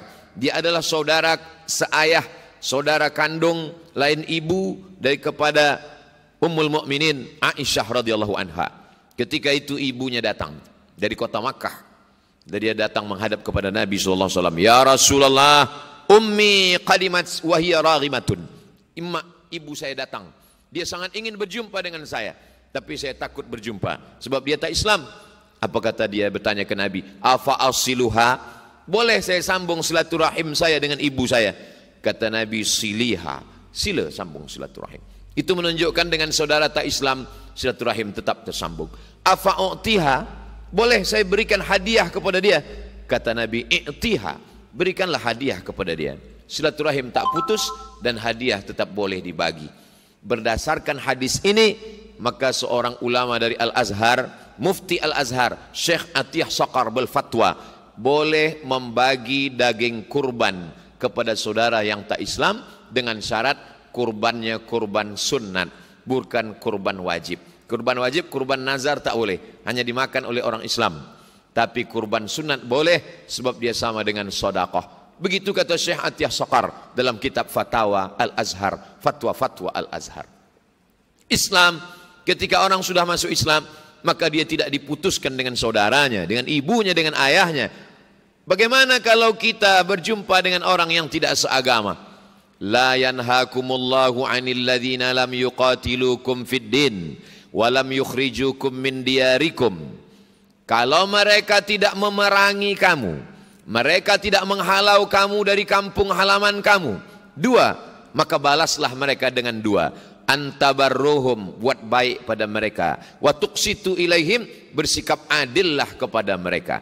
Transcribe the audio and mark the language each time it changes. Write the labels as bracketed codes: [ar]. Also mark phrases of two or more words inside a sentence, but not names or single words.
[ms] Dia adalah saudara seayah, saudara kandung lain ibu dari kepada Ummul Mukminin Aisyah [ar] رضي الله عنها. [ms] Ketika itu ibunya datang dari kota Makkah. Dan dia datang menghadap kepada Nabi SAW. [ar] يا رسول الله, أمي قدمت وهي راغبة. [ms] Ibu saya datang. Dia sangat ingin berjumpa dengan saya. Tapi saya takut berjumpa. Sebab dia tak Islam. Apa kata dia? Bertanya ke Nabi, [ar] أفأصلها, [ms] boleh saya sambung silaturahim saya dengan ibu saya? Kata Nabi, siliha, sila sambung silaturahim. Itu menunjukkan dengan saudara tak Islam, silaturahim tetap tersambung. [ar] أفأعطيها, [ms] boleh saya berikan hadiah kepada dia? Kata Nabi, i'tiha, berikanlah hadiah kepada dia. Silaturahim tak putus dan hadiah tetap boleh dibagi. Berdasarkan hadis ini, maka seorang ulama dari Al-Azhar, Mufti Al-Azhar, Syekh Atiyah Saqar berfatwa, boleh membagi daging kurban kepada saudara yang tak Islam dengan syarat kurbannya kurban sunnat, bukan kurban wajib. Kurban wajib, kurban nazar tak boleh, hanya dimakan oleh orang Islam. Tapi kurban sunat boleh, sebab dia sama dengan sedekah. Begitu kata Syekh Atiyah Saqar dalam kitab Fatawa Al-Azhar, fatwa-fatwa Al-Azhar. Islam, ketika orang sudah masuk Islam, maka dia tidak diputuskan dengan saudaranya, dengan ibunya, dengan ayahnya. Bagaimana kalau kita berjumpa dengan orang yang tidak seagama? [ar] لا ينهاكم الله عن الذين لم يقاتلوكم في الدين ولم يخرجوكم من دياركم. [ms] Kalau mereka tidak memerangi kamu, mereka tidak menghalau kamu dari kampung halaman kamu, dua, maka balaslah mereka dengan dua. Antabarruhum, buat baik pada mereka, [ar] وتقسطوا إليهم, [ms] bersikap adillah kepada mereka.